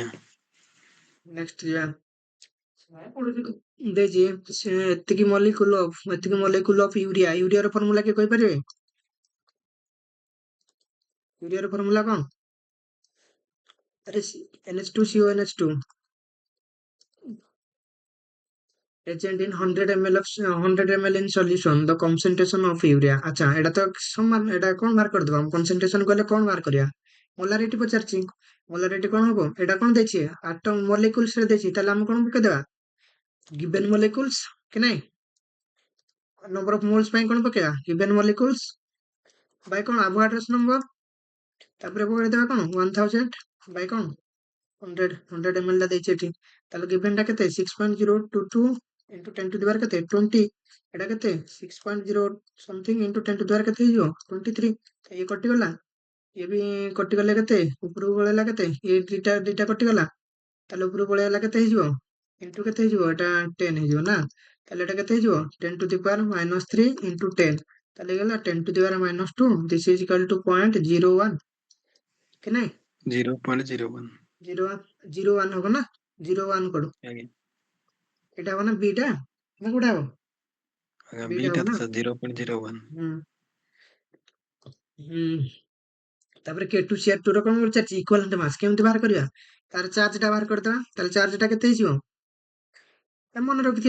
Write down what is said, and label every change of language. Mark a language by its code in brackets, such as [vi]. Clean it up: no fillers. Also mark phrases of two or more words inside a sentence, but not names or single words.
[or] ନେକ୍ସଟ ଯିବା, ଦେଇଛି ଏତିକି [en] molecule of urea, [or] ୟୁରିଆର ଫର୍ମୁଲା କିଏ କହିପାରିବେ? ୟୁରିଆର ଫର୍ମୁଲା କଣ? [en] ଆରେ NH2CONH2 present in 100 ml in solution, the concentration of urea। ଆଚ୍ଛା ଏଟା ତ ସମାନ, ଏଟା କଣ ବାହାର କରିଦବା, କନସେନ୍ଟ୍ରେସନ କଲେ କଣ ବାହାର କରିବା, ମୋଲାରିଟି ପଚାରିଛି, ମୋଲାରିଟି କଣ ହବ, ଏଟା କଣ ଦେଇଛି atom molecules ରେ ଦେଇଛି, ତାହେଲେ ଆମେ କଣ ପକେଇଦବା given molecules କି ନାଇଁ, number of moles ପାଇଁ କଣ ପକେଇବା given molecules ବାଇ କଣ Avogadro's number, ତାପରେ ପକେଇଦବା କଣ 1000 ବାଇ କଣ 100 ml ଟା ଦେଇଛି ଏଠି, ତାହେଲେ given ଟା କେତେ 6.022 into 10 to the power କେତେ 20, ଏଟା କେତେ 6.0 something into 10 to the power କେତେ ହେଇଯିବ 23, ଇଏ କଟିଗଲା, ଇଏ ବି କଟିଗଲେ କେତେ ଉପରକୁ ପଳେଇଲା, କେତେ ଇଏ ଦିଟା କଟିଗଲା, ତାହେଲେ ଉପରକୁ ପଳେଇଲା କେତେ ହେଇଯିବ ଇଣ୍ଟୁ କେତେ ହେଇଯିବ, ଏଟା 10 ହେଇଯିବ ନା, ତାହେଲେ ଏଟା କେତେ ହେଇଯିବ 10 to the power -3 into 10, [or] ତାହେଲେ ହେଇଗଲା [en] 10 to the power -2, this is equal to 0.01 [or] କି ନାଇଁ [en] 0.01 [or] 01 ହବ ନା, 01 କଡୁ ଆଜ୍ଞା ଏଟା ହବ ନା ବିଟା ନା କୋଉଟା ହବ, ଆଜ୍ଞା ବିଟା ବିଟା ହବ ତ ନା। 0.01 ହୁଁ ହୁଁ ତାପରେ K2CR2 ର କଣ ପଚାରିଛି [en] equivalent mass, [or] କେମିତି ବାହାର କରିବା, ତାର ଚାର୍ଜ ଟା ବାହାର କରିଦବା, ତାହେଲେ ଚାର୍ଜ ଟା କେତେ ହେଇଯିବ, ମନେ ରଖିଥିବା